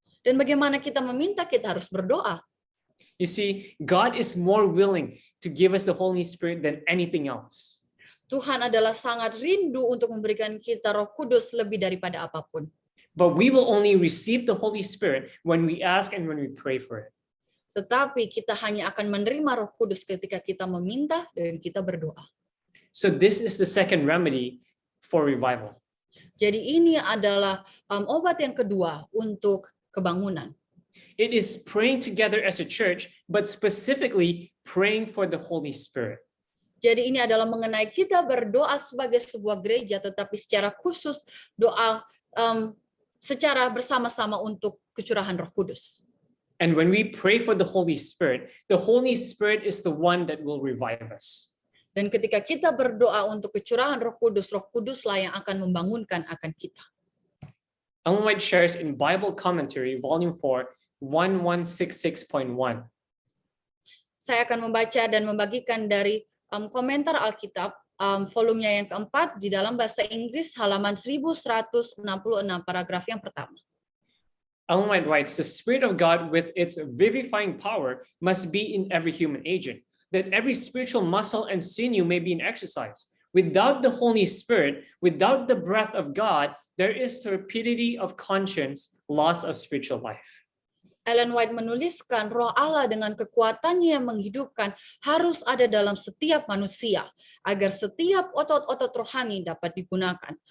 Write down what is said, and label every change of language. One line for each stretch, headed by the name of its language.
Indonesian: Dan bagaimana kita meminta? Kita harus berdoa.
English: You see, God is more willing to give us the Holy Spirit than anything else.
Indonesian: Tuhan adalah sangat rindu untuk memberikan kita Roh Kudus lebih daripada apapun.
English: But we will only receive the Holy Spirit when we ask and when we pray for it.
Indonesian: Tetapi kita hanya akan menerima Roh Kudus ketika kita meminta dan kita berdoa.
English: So this is the second remedy for revival.
Indonesian: Jadi ini adalah obat yang kedua untuk kebangunan.
English: It is praying together as a church, but specifically praying for the Holy Spirit.
Indonesian: Jadi ini adalah mengenai kita berdoa sebagai sebuah gereja, tetapi secara khusus doa secara bersama-sama untuk kecurahan Roh Kudus.
English: And when we pray for the Holy Spirit is the one that will revive us.
Indonesian: Dan ketika kita berdoa untuk kecurahan Roh Kuduslah yang akan membangunkan akan kita.
English: Ellen White shares in Bible Commentary, Volume 4, 1166.1.
Indonesian: Saya akan membaca dan membagikan dari komentar Alkitab, volumenya yang keempat di dalam bahasa Inggris, halaman 1166, paragraf yang pertama.
English: Ellen White writes, "The Spirit of God with its vivifying power must be in every human agent, that every spiritual muscle and sinew may be in exercise. Without the Holy Spirit, without the breath of God, there is torpidity of conscience, loss of spiritual life.
Indonesian: Ellen White menuliskan roh Allah dengan kekuatannya yang menghidupkan harus ada dalam setiap manusia agar setiap otot-otot rohani dapat digunakan.